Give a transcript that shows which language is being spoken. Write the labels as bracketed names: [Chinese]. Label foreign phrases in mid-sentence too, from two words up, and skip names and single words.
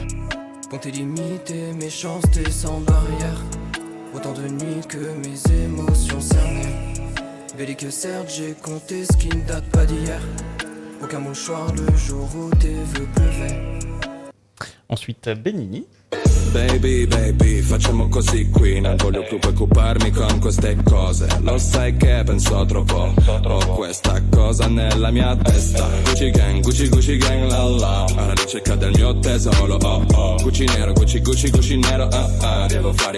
[French] Compter limité, méchanceté sans barrière. Autant de nuits que mes émotions cernées. Belly que certes j'ai compté ce qui ne date pas d'hier. Aucun mouchoir le jour où tes vœux pleuvaient. Ensuite, Benigni. [English] Baby, baby, [Italian] facciamo così qui. Non voglio più preoccuparmi con queste cose. Lo sai che penso troppo. Ho questa cosa nella mia testa. Gucci gang, Gucci, Gucci gang, la la. Alla ricerca del mio tesoro, oh oh. Gucci nero, Gucci, Gucci, Gucci nero, devo fare.